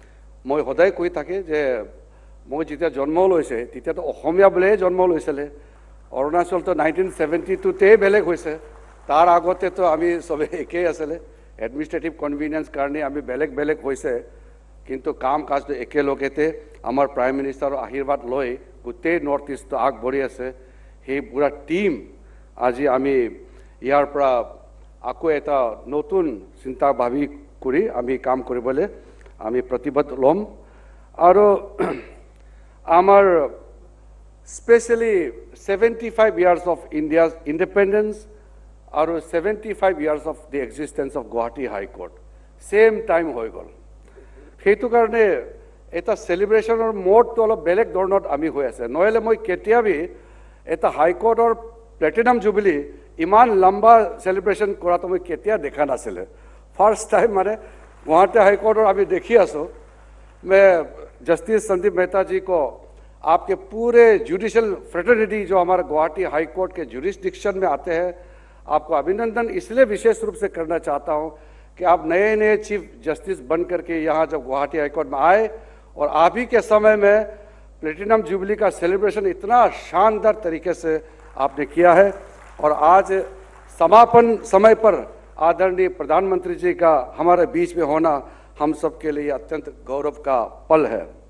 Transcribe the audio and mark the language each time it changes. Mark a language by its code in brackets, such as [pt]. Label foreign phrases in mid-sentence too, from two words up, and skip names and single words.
[as] মই সদায় কৈ থাকে যে মই যেতিয়া জন্ম লৈছে তেতিয়াতো অসমীয়া বুলিয়ে জন্ম লৈছিলে অৰুণাচলতো 1972তেই বেলেগ হৈছে তাৰ আগতেতো আমি সবে একেই আছিলে [en] administrative convenience [as] কাৰণে আমি বেলেগ বেলেগ হৈছে কিন্তু কাম কাজটো একেলগেতে আমাৰ [en] prime minister's [as] আশীৰ্বাদ লৈ গোটেই নৰ্থ ইষ্ট আগবঢ়ি আছে সেই পুৰা টিম আজি আমি ইয়াৰ পৰা আকৌ এটা নতুন চিন্তা ভাবি কৰি আমি কাম কৰিবলৈ আমি প্ৰতিবদ্ধ ল'ম আৰু আমাৰ স্পেচিয়েলি [en] 75 years of India's independence [as] আৰু [en] 75 years of the existence of Guwahati High Court same time [as] হৈ গ'ল সেইটো কাৰণে এটা [en] celebration mode [as] অলপ বেলেগ ধৰণত আমি হৈ আছে নহলে মই কেতিয়াবি এটা [en] High Court platinum jubilee [as] ইমান লম্বা সেলিব্ৰেশন কৰাটো মই কেতিয়া দেখা নাছিলে [en] first time [as] মানে গুৱাহাটী हाई [hi] कोर्ट और अभी देखी आसो मैं जस्टिस संदीप मेहता जी को आपके पूरे [en] judicial fraternity [hi] जो हमारा गुवाहाटी हाई कोर्ट के जुरिस्डिक्शन में आते हैं आपको अभिनंदन इसलिए विशेष रूप से करना चाहता हूं कि आप नए नए [en] chief justice [hi] बन करके यहाँ जब गुवाहाटी हाई कोर्ट में आए और आप ही के समय में [en] platinum jubilee [hi] का सेलिब्रेशन इतना शानदार तरीके से आपने किया है और आज समापन समय पर आदरणीय प्रधानमंत्री जी का हमारे बीच में होना हम सब के लिए अत्यंत गौरव का पल है